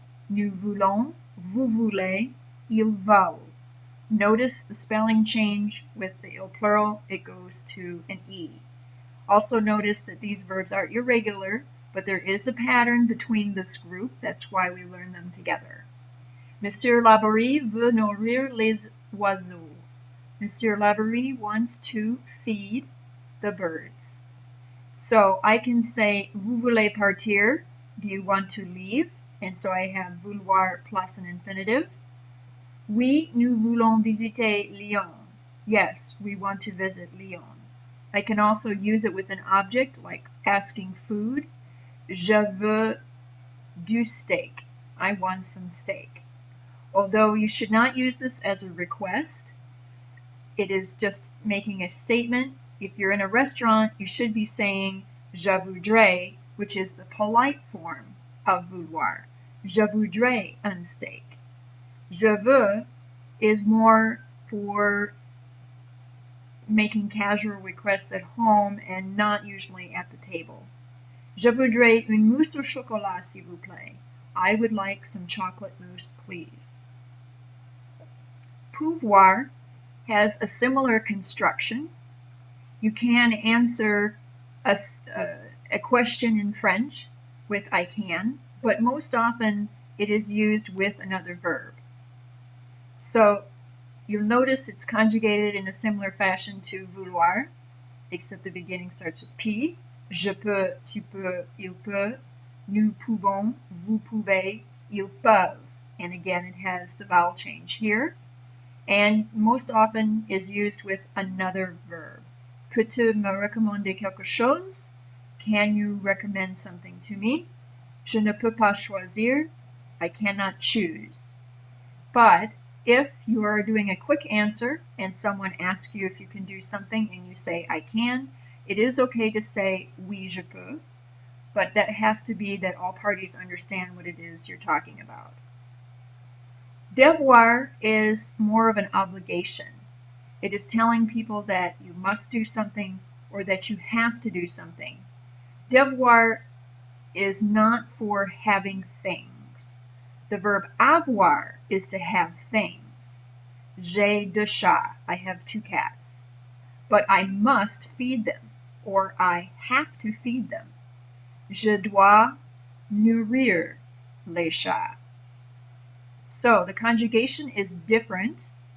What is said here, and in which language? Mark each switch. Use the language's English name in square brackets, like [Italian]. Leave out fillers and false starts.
[French] Nous voulons, vous voulez, ils veulent. [English] Notice the spelling change with the il plural, it goes to an E. Also notice that these verbs are irregular, but there is a pattern between this group, that's why we learn them together. [French] Monsieur Laborie veut nourrir les oiseaux. [English] Monsieur Laborie wants to feed the birds. So I can say, [French] vous voulez partir? [English] Do you want to leave? And so I have vouloir plus an infinitive. [French] Oui, nous voulons visiter Lyon. [English] Yes, we want to visit Lyon. I can also use it with an object like asking food. [French] Je veux du steak. [English] I want some steak. Although you should not use this as a request, it is just making a statement. If you're in a restaurant, you should be saying [French] je voudrais, [English] which is the polite form of vouloir. [French] Je voudrais un steak. [English] Je veux is more for making casual requests at home and not usually at the table. [French] Je voudrais une mousse au chocolat, s'il vous plaît. [English] I would like some chocolate mousse, please. Pouvoir has a similar construction. You can answer a question in French with I can, but most often it is used with another verb. So you'll notice it's conjugated in a similar fashion to vouloir, except the beginning starts with P. [French] Je peux, tu peux, il peut, nous pouvons, vous pouvez, ils peuvent. [English] And again, it has the vowel change here. And most often is used with another verb. [French] Peux-tu me recommander quelque chose? [English] Can you recommend something to me? [French] Je ne peux pas choisir. [English] I cannot choose. But if you are doing a quick answer and someone asks you if you can do something and you say I can, it is okay to say [French] oui je peux, [English] but that has to be that all parties understand what it is you're talking about. Devoir is more of an obligation. It is telling people that you must do something or that you have to do something. Devoir is not for having things. The verb avoir is to have things. [French] J'ai deux chats. [English] I have 2 cats. But I must feed them, or I have to feed them. [French] Je dois nourrir les chats. [English] So the conjugation is different.